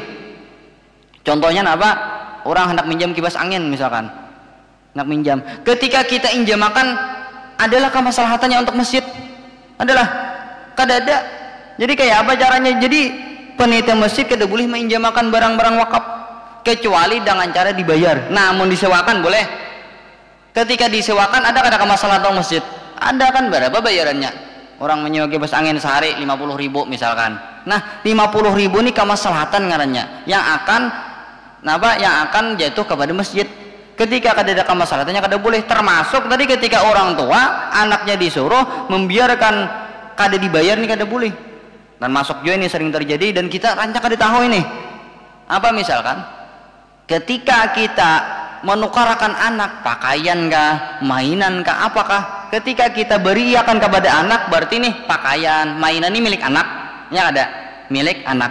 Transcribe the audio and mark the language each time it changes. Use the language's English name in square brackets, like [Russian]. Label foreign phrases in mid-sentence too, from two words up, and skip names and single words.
[Banjar] Contohnya apa? Orang hendak minjam kipas angin misalkan, hendak minjam. Ketika kita injamakan adalah kemaslahatannya untuk masjid, adalah kada ada. Jadi kayak apa caranya? Jadi panitia masjid kada boleh menginjamakan barang-barang wakaf kecuali dengan cara dibayar. Namun disewakan boleh. Ketika disewakan ada kemaslahatan masjid, ada kan berapa bayarannya? Orang menyewa kipas angin sehari 50.000 misalkan. Nah 50.000 ini kemaslahatan ngarannya yang akan jatuh kepada masjid. Ketika ada kemaslahatannya kada boleh. Termasuk tadi ketika orang tua anaknya disuruh membiarkan kada dibayar nih kada boleh. Dan masuk juga ini sering terjadi dan kita rancak kada tahu ini. Apa misalkan ketika kita menukarkan anak pakaian kah, mainan kah, apakah ketika kita beriakan kepada anak berarti nih pakaian, mainan ini milik anak, ya ada milik anak.